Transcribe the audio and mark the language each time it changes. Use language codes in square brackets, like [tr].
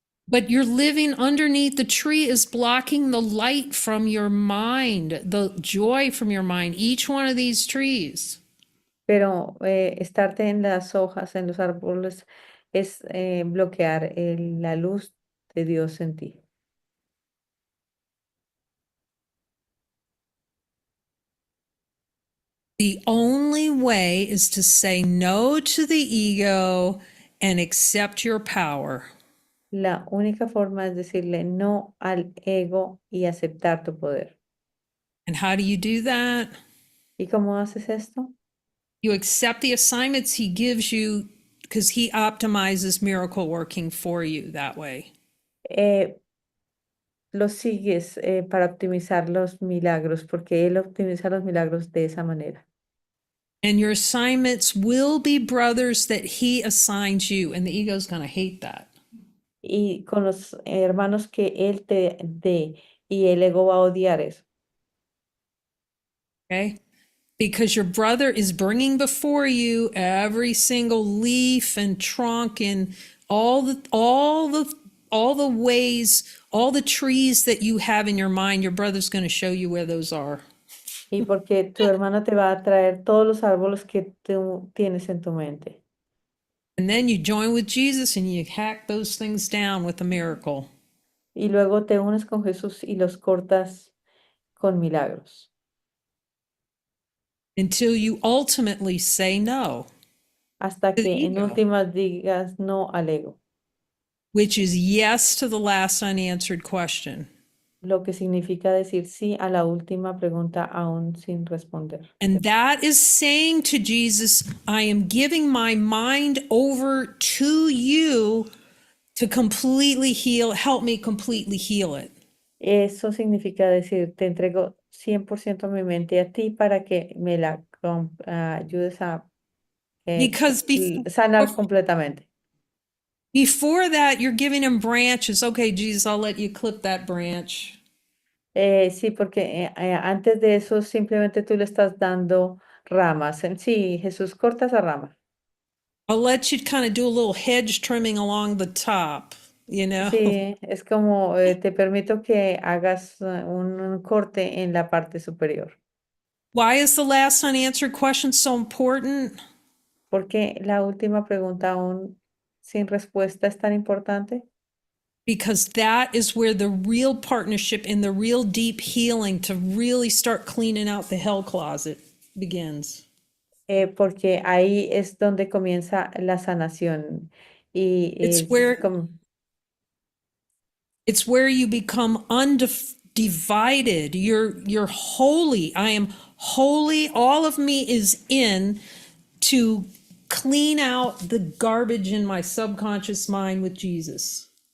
[en] But you're living underneath the tree is blocking the light from your mind, the joy from your mind, each one of these trees. [es] Pero estarte en las hojas, en los árboles, es bloquear la luz de Dios en ti. [en] The only way is to say no to the ego and accept your power. [es] La única forma es decirle no al ego y aceptar tu poder. [en] And how do you do that? [es] ¿Y cómo haces esto? [en] You accept the assignments he gives you because he optimizes miracle working for you that way. [es] Eh, lo sigues para optimizar los milagros, porque Él optimiza los milagros de esa manera. [en] And your assignments will be brothers that he assigns you. And the ego's going to hate that. [es] Y con los hermanos que Él te dé, y el ego va a odiar eso. [en] Okay? Because your brother is bringing before you every single leaf and trunk and all the ways, all the trees that you have in your mind. Your brother's going to show you where those are. [es] Y porque tu hermano te va a traer todos los árboles que tú tienes en tu mente. [en] And then you join with Jesus and you hack those things down with a miracle. [es] Y luego te unes con Jesús y los cortas con milagros. [en] Until you ultimately say no [es] Hasta [en] to the [es] que en [en] ego, [es] últimas digas no al ego. [en] which is yes to the last unanswered question. [es] Lo que significa decir sí a la última pregunta aún sin responder. [en] And that is saying to Jesus, I am giving my mind over to you to completely heal, help me completely heal it. [es] Eso significa decir, te entrego 100% mi mente a ti para que me la ayudes a [en] Because [es] sanar completamente. [en] before that, you're giving him branches. Okay, Jesus, I'll let you clip that branch. [es] Sí, porque antes de eso simplemente tú le estás dando ramas. Sí, Jesús, corta esa rama. [en] I'll let you kind of do a little hedge trimming along the top, [es] Sí, es como te permito que hagas un corte en la parte superior. [en] Why is the last unanswered question so important? [es] Porque la última pregunta aún sin respuesta es tan importante. [en] Because that is where the real partnership and the real deep healing to really start cleaning out the hell closet begins. [es] Porque ahí es donde comienza la sanación y [en] It's [es] es [en] where [es] como, [en] it's where you become undivided. You're holy. I am holy. All of me is in to clean out the garbage in my subconscious mind with Jesus.